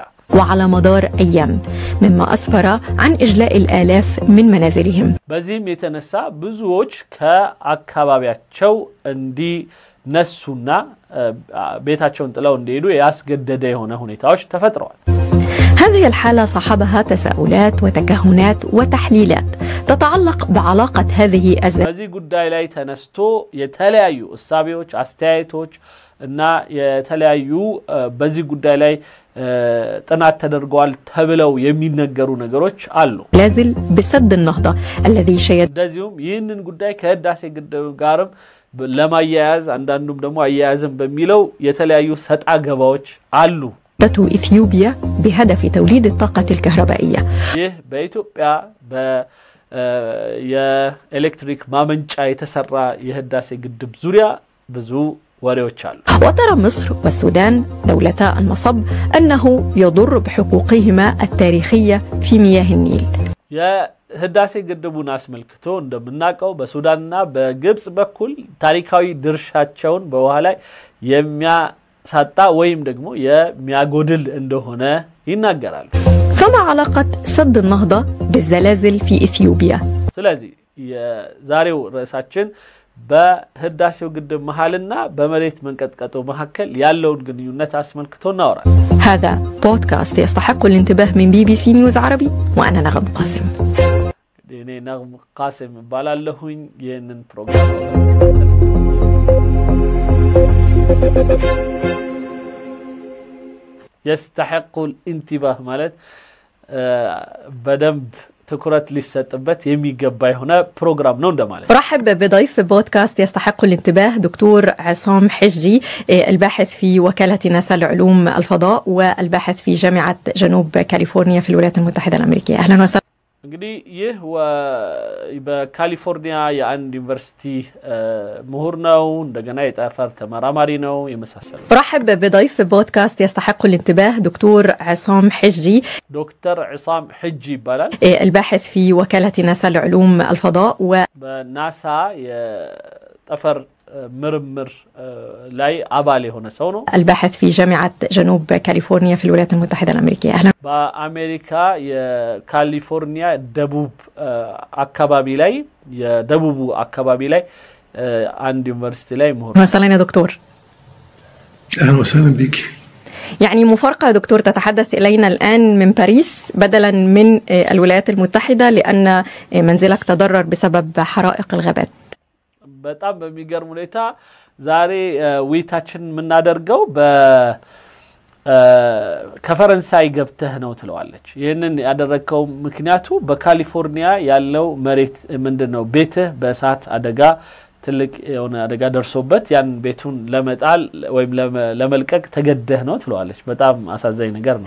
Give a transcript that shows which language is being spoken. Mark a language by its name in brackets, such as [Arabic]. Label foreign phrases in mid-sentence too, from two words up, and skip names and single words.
[Arabic] وعلى مدار أيام مما أسفر عن إجلاء الآلاف من منازلهم [Amharic] በዚህም የተነሳ ብዙዎች ከአካባቢያቸው እንዲነሱና ቤታቸውን ጥለው እንዲሄዱ ያስገደደ የሆነ ሁኔታዎች ተፈጥረዋል [Arabic] هذه الحالة صاحبها تساؤلات وتكهنات وتحليلات تتعلق بعلاقة هذه الزلازل [Amharic] በዚህ ጉዳይ ላይ ተነስቶ የተለያዩ እሳቤዎች አስተያየቶች እና የተለያዩ በዚህ ጉዳይ ላይ ጥናት ተደርጓል ተብለው የሚነገሩ ነገሮች አሉ [Arabic] زلازل بسد النهضة الذي شيد [Amharic] እንደዚሁም ይህንን ጉዳይ ከህዳሴ ግድብ ጋርም ለማያያዝ አንዳንዱም ደግሞ አያያዝም በሚለው የተለያዩ ሰጣ ገባዎች አሉ [Arabic] إثيوبيا بهدف توليد الطاقة الكهربائية [Amharic] ይህ በኢትዮጵያ የኤሌክትሪክ ማመንጫ የተሰራ የህዳሴ ግድብ ዙሪያ ብዙ ወሬዎች አሉ [Arabic] وترى مصر والسودان دولتا المصب أنه يضر بحقوقهما التاريخية في مياه النيل [Amharic] የህዳሴ ግድቡን አስመልክቶ እንደምናቀው በሱዳንና በግብጽ በኩል ታሪካዊ ድርሻቸውን በውሃ ላይ የሚያሳጣ ወይም ደግሞ የሚያጎድል እንደሆነ ይናገራሉ [Arabic] فما علاقة سد النهضة بالزلازل في إثيوبيا؟ [Amharic] ስለዚህ የዛሬው ርዕሳችን በህዳሴው ግድብ መሐልና በመሬት መንቀጥቀጡ መሐከል ያለውን ግንኙነት አስመልክቶ እናወራለን [Arabic] هذا بودكاست يستحق الانتباه من BBC نيوز عربي وأنا نغم قاسم [Amharic] እኔ ነغم قاسم ባላለሁኝ ይህንን ፕሮግራም [Arabic] يستحق الانتباه [Amharic] ማለት በደንብ تكرت للسطبت የሚገባ የሆነ ፕሮግራም ነው እንደማለት [Arabic] ارحب بضيف بودكاست يستحق الانتباه دكتور عصام حجي الباحث في وكالة ناسا لعلوم الفضاء والباحث في جامعة جنوب كاليفورنيا في الولايات المتحدة الأمريكية أهلا وسهلا [Amharic] እንግዲህ ይህ በካሊፎርኒያ የአንድ ዩኒቨርሲቲ ምሁር ነው እንደገና የጠፈር ተመራማሪ ነው የመሳሰሉ [Arabic] ارحب بضيف بودكاست يستحق الانتباه دكتور عصام حجي [Amharic] دكتور عصام حجي ይባላል [Arabic] الباحث في وكالة ناسا لعلوم الفضاء [Amharic] بناسا የጠፈር ምርምር ላይ አባል የሆነ ሰው ነው [Arabic] الباحث في جامعة جنوب كاليفورنيا في الولايات المتحدة الأمريكية أهلا [Amharic] በአሜሪካ የካሊፎርኒያ ደቡብ አካባቢ ላይ የደቡቡ አካባቢ ላይ አንድ ዩኒቨርሲቲ ላይ ምሁር [Arabic] وسهلا يا دكتور أهلا وسهلا بك يعني مفارقة دكتور تتحدث إلينا الآن من باريس بدلا من الولايات المتحدة لأن منزلك تضرر بسبب حرائق الغابات. [Amharic] በጣም በሚገርም ሁኔታ ዛሬ ዊታችን ምናደርገው ከፈረንሳይ ገብተህ ነው ትለዋለች። ይሄንን ያደረከው ምክንያቱ በካሊፎርኒያ ያለው መሬት ምንድነው ቤትህ በእሳት አደጋ ትልቅ የሆነ አደጋ ደርሶበት ያን ቤቱን ለመጣል ወይም ለመልቀቅ ተገደህ ነው ትለዋለች። በጣም አሳዛኝ ነገር ነው።